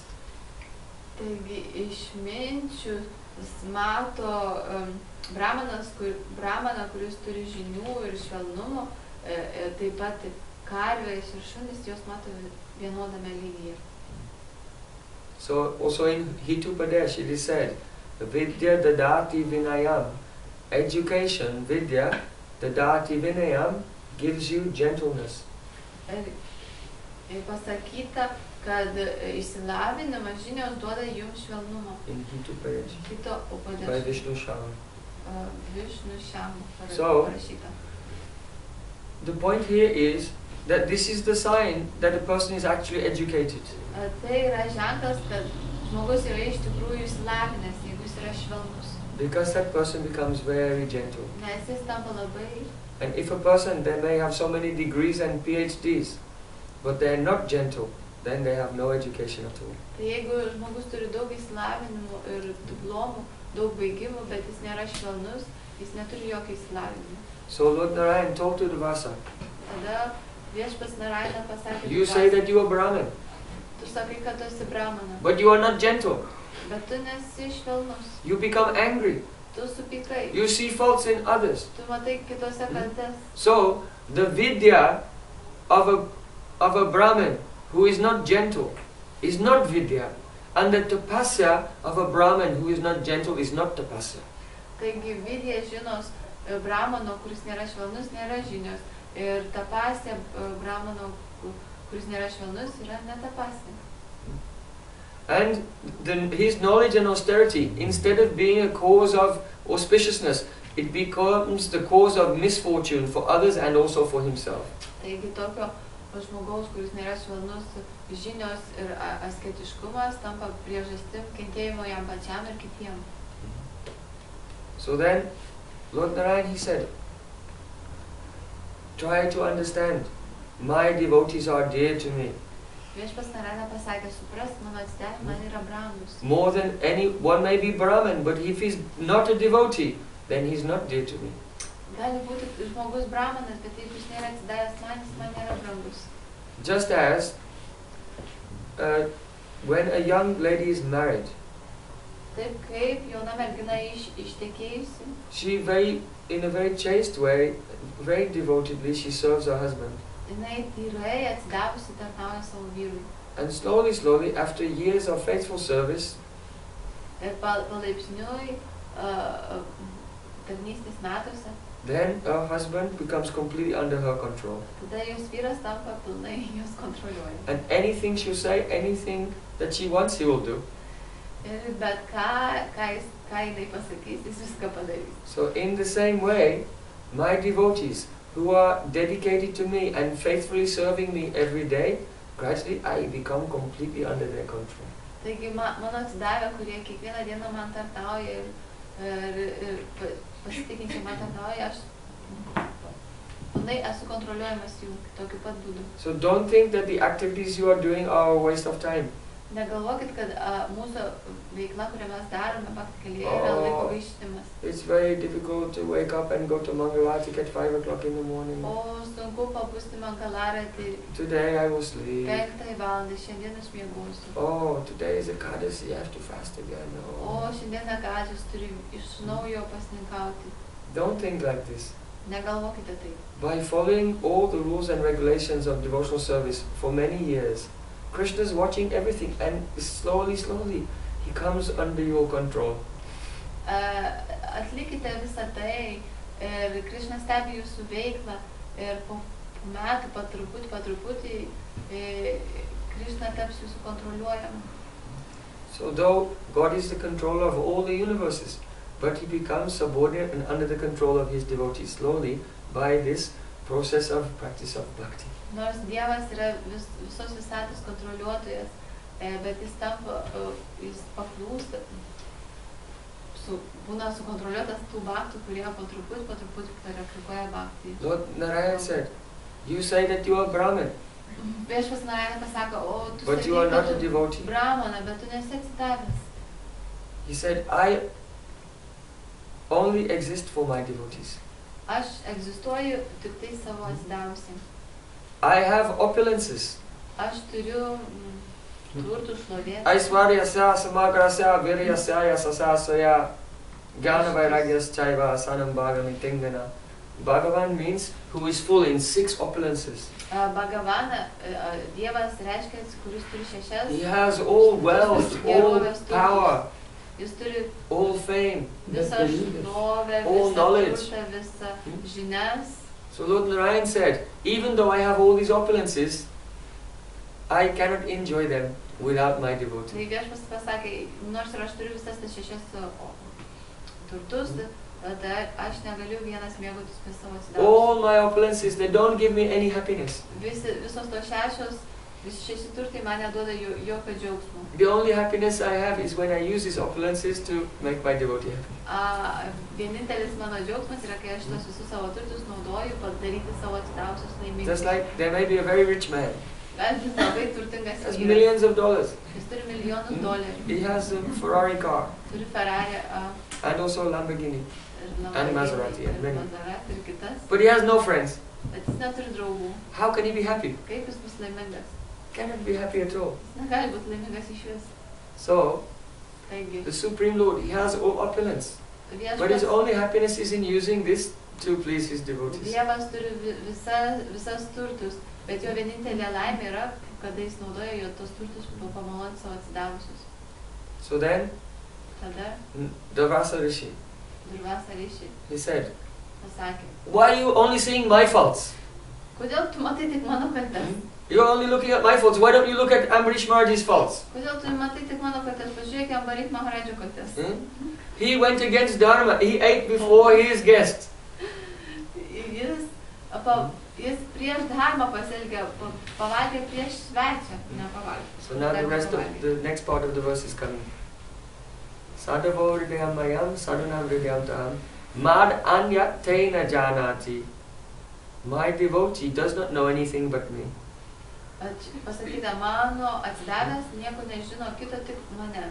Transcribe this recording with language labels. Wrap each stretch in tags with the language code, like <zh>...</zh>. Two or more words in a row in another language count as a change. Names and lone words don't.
<lt>Taigi išminčius mato brahmaną, kuris turi žinių ir švelnumo, taip pat karvės ir šunys, jos mato vienodame lygyje.</lt> <en>So also in Hitupadesh it is said,</en> <sa>Vidya dadati vinayam.</sa> <en>Education,</en> <sa>vidya, dadati vinayam,</sa> <en>gives you gentleness.</en> <lt>Ir pasakyta, kad išsilavinimas žinios duoda jums švelnumo.</lt> <en>In Hitupadesh. Kito upadesh. By Vishnu Shama. Vishnu Shama So,</en> <lt>parašyta.</lt> <en>the point here is that this is the sign that a person is actually educated.</en> <lt>Tai yra ženklas, kad žmogus yra iš tikrųjų išsilavinęs, jeigu jis yra švelnus.</lt> <en>Because that person becomes very gentle.</en> <lt>Nes jis tampa labai.</lt> <en>And if a person, they may have so many degrees and PhDs, but they are not gentle, then they have no education at all.</en> <lt>Tai jeigu žmogus turi daug išsilavinimų ir diplomų, daug baigimų, bet jis nėra švelnus, jis neturi jokio išsilavinimo.</lt> <en>So Lord Narayan told to Durvasa,</en> <lt>Tada viešpats Narayana pasakė,</lt> <en>you say that you are Brahman,</en> <lt>tu sakai, kad tu esi brahmanas,</lt> <en>but you are not gentle.</en> <lt>bet tu nesi švelnus,</lt> <en>You become angry.</en> <lt>tu supykai,</lt> <en>You see faults in others.</en> <lt>tu matai kitose kaltes.</lt> <en>So the vidya of a Brahman who is not gentle is not vidya, and the tapasya of a Brahman who is not gentle is not tapasya.</en> <lt>Taigi vidya žinos brahmano, kuris nėra švelnus, nėra žinios. Ir tapasya brahmano, kuris nėra švelnus, yra netapasya.</lt> <en>And his knowledge and austerity, instead of being a cause of auspiciousness, it becomes the cause of misfortune for others and also for himself.</en> <lt>Taigi tokio žmogaus, kuris nėra švelnus, žinios ir asketiškumas tampa priežastim kentėjimo jam pačiam ir kitiem.</lt> <en>So then, Lord Narayan, he said, try to understand, my devotees are dear to me.</en> <lt>Viešpats Narayana pasakė, supras, mano atsidavimai man yra brangus.</lt> <en>More than one may be Brahman, but if he's not a devotee, then he's not dear to me.</en> <lt>Gali būti žmogus brahmanas, bet jeigu jis nėra atsidavęs man, jis man nėra brangus.</lt> <en>Just as when a young lady is married,</en> <lt>Taip kaip jauna mergina ištekėjusi,</lt> <en>she in a very chaste way, very devotedly, she serves her husband.</en> <lt>jinai tyrai atsidavusi tarnauja savo vyrui.</lt> <en>And slowly, slowly, after years of faithful service,</en> <lt>Ir palaipsniui tarnystės metuose,</lt> <en>then her husband becomes completely under her control.</en> <lt>tada jos vyras tampa pilnai jos kontroliuoja.</lt> <en>And anything she'll say, anything that she wants, he will do.</en> <lt>Ir bet ką jinai pasakys, jis viską padarys.</lt> <en>So in the same way, my devotees who are dedicated to me and faithfully serving me every day, gradually I become completely under their control.</en> <lt>Taigi mano atsidavę, kurie kiekvieną dieną man tarnauja ir pasitikinčiai man tarnauja, aš pilnai esu kontroliuojamas jų tokiu pat būdu.</lt> <en>So don't think that the activities you are doing are a waste of time.</en> <lt>Negalvokit, kad mūsų veikla, kurią mes darome bhakti kelyje, yra laiko gaišinimas.</lt> <en>It's very difficult to wake up and go to Mangalarati at 5 o'clock in the morning.</en> <lt>O sunku pabusti Mangalarati.</lt> <en>Today I will sleep.</en> <lt>5 valandą, šiandien aš miegosiu.</lt> <en>Oh, today is Ekadaši, I have to fast again.</en> <lt>O šiandien Ekadašis turi iš naujo pasninkauti.</lt> <en>Don't think like this.</en> <lt>Negalvokite taip.</lt> <en>By following all the rules and regulations of devotional service for many years, Krishna is watching everything and slowly, he comes under your control.</en> <lt>Atlikite visą tai ir Krishna stebi jūsų veiklą ir po metų, po truputį, Krishna taps jūsų kontroliuojamu.</lt> <en>So though God is the controller of all the universes, but he becomes subordinate and under the control of his devotees slowly by this process of practice of bhakti.</en> <lt>Nors Dievas yra visos visatos kontroliuotojas, bet jis paklūsta, būna sukontroliuotas tų bhaktų, kurie po truputį praktikuoja bhakti.</lt> <en>Lord Narayana said, you say that you are Brahmin,</en> <lt>Viešpas Narayana pasako, o tu</lt> <en>but you are not a devotee.</en> <lt>Brahmana, bet tu nesi atsidavęs.</lt> <en>He said, I only exist for my devotees.</en> <lt>Aš egzistuoju tik tai savo atsidavusiem.</lt> <en>I have opulences.</en> <lt>Aš turiu turtų šlovės.</lt> <sa>Aisvaryasya, samagrasya, viryasya, yasasasya, jnana vairagyas chaiva, sanam bhagami tingana.</sa> <en>Bhagavan means who is full in 6 opulences.</en> <lt>Bhagavana, Dievas reiškia, kuris turi 6.</lt> <en>He has all wealth, all power,</en> <lt>Jis turi</lt> <en>all fame,</en> <lt>visą šlovę,</lt> <en>all</en> <lt>visą</lt> <en>knowledge.</en> <lt>turtą, visą žinias.</lt> <en>So Lord Narayan said, even though I have all these opulences, I cannot enjoy them without my devotee.</en> <lt>Tai Viešpas pasakė, nors ir aš turiu visas tas 6 turtus, bet aš negaliu vienas mėgautis be savo atsidavusių.</lt> <en>All my opulences, they don't give me any happiness.</en> <lt>Visos tos 6 turtai man neduoda jokio džiaugsmo.</lt> <en>The only happiness I have is when I use these opulences to make my devotee happy.</en> <lt>Vienintelis mano džiaugsmas yra, kai aš tos visus savo turtus naudoju padaryti savo atsidavusius laimingus.</lt> <en>Just like there may be a very rich man.</en> <lt>Jis labai turtingas</lt> <en>Has</en> <lt>vyras.</lt> <en>millions of dollars.</en> <lt>Jis turi milijonus dolerių.</lt> <en>He has a Ferrari car</en> <lt>Turi Ferrari</lt> <en>and also a Lamborghini. And Maserati and many.</en> <lt>Maserati ir kitas.</lt> <en>But he has no friends.</en> <lt>Bet jis neturi draugų.</lt> <en>How can he be happy?</en> <lt>Kaip jis bus laimingas?</lt> <en>Cannot be happy at all.</en> <lt>Jis negali būti laimingas iš vis.</lt> <en>So,</en> <lt>Taigi,</lt> <en>the Supreme Lord, he has all opulence. But his only happiness is in using this to please his devotees.</en> <lt>Dievas turi visas turtus, bet jo vienintelė laimė yra, kada jis naudoja jo tos turtus pamalonti savo atsidavusius.</lt> <en>So then,</en> <lt>Tada Durvasa Rishi, Durvasa Rishi</lt> <en>he said,</en> <lt>pasakė,</lt> <en>why are you only seeing my faults?</en> <lt>kodėl tu matai tik mano kaltes?</lt> <en>You're only looking at my faults. Why don't you look at Amrish Maharaj's faults?</en> <lt>Kodėl tu matai tik mano kaltes? Pažiūrėk Ambarit Maharadžio kaltes.</lt> <en>He went against Dharma. He ate before his guest.</en> <lt>Jis prieš dharmą pasielgė, pavalgė prieš svečią, nepavalgė.</lt> <en>So now the next part of the verse is coming.</en> <sa>Sadhavo hridayam mayam, sadhunam hridayam taham, mad anyat te na janati.</sa> <en>My devotee does not know anything but me.</en> <lt>Pasakyta, mano atsidavęs nieko nežino kito, tik mane.</lt>